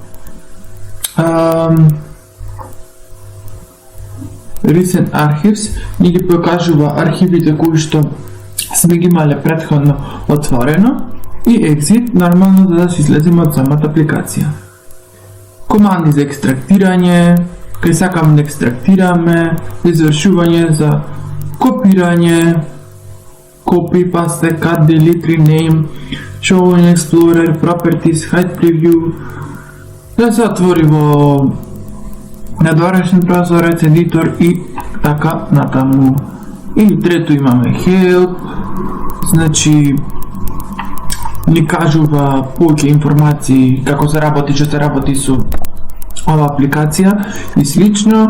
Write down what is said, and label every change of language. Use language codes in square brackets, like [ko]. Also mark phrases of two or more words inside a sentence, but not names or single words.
[mk] Recent Archives ни ги покажува архивите кои што сме ги имале претходно отворено и Exit нормално за да се излеземе од самата апликација. Команди за екстрактирање, кај сакаме да екстрактираме, извршување за копирање, [en] copy, paste, cut, delete, rename, show in Explorer, properties, hide preview, [mk] да се отвори во надворешен прозорец, едитор и така натаму. И трето имаме Help, значи ни кажува повеќе информации како се работи, што се работи со ова апликација и слично.